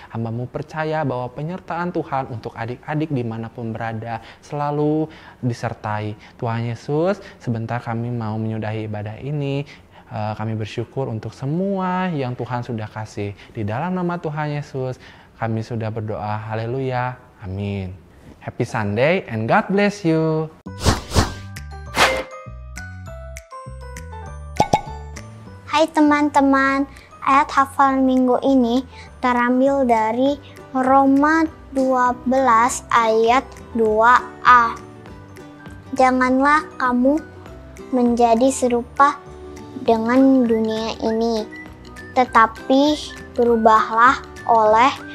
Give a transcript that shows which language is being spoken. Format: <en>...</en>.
<id>Hamba-Mu percaya bahwa penyertaan Tuhan untuk adik-adik dimanapun berada selalu disertai. Tuhan Yesus, sebentar kami mau menyudahi ibadah ini. Kami bersyukur untuk semua yang Tuhan sudah kasih. Di dalam nama Tuhan Yesus, kami sudah berdoa. Haleluya. Amin.</id> <en>Happy Sunday and God bless you.</en> <id>Hai teman-teman, ayat hafal minggu ini terambil dari Roma 12 ayat 2a. Janganlah kamu menjadi serupa dengan dunia ini, tetapi berubahlah oleh</id>